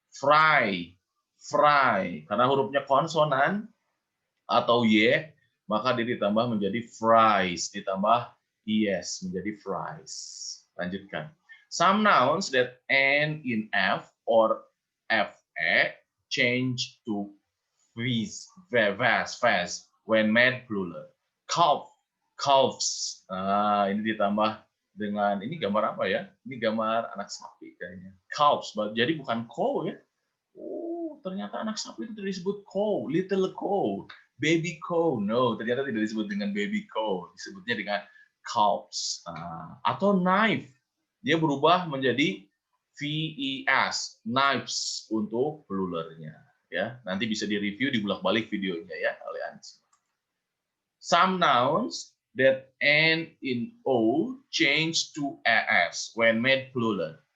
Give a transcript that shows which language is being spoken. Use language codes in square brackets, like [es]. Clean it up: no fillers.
[id] Fry, fry karena hurufnya konsonan atau y, maka dia ditambah menjadi fries, ditambah es menjadi fries. Lanjutkan. [en] Some nouns that end in f or fe change to vas when made plural. Calf, calves. [id] Ini ditambah dengan, ini gambar apa ya? Ini gambar anak sapi kayaknya. Calves, jadi bukan cow ya. Ternyata anak sapi itu disebut cow, [en] little cow, baby cow. [id] No, ternyata tidak disebut dengan baby cow, disebutnya dengan calves. Atau knife, dia berubah menjadi ves, knives untuk pluralnya. Ya, nanti bisa direview, dibulak-balik videonya ya oleh Anda. [en] Some nouns that end in o change to as when made plural.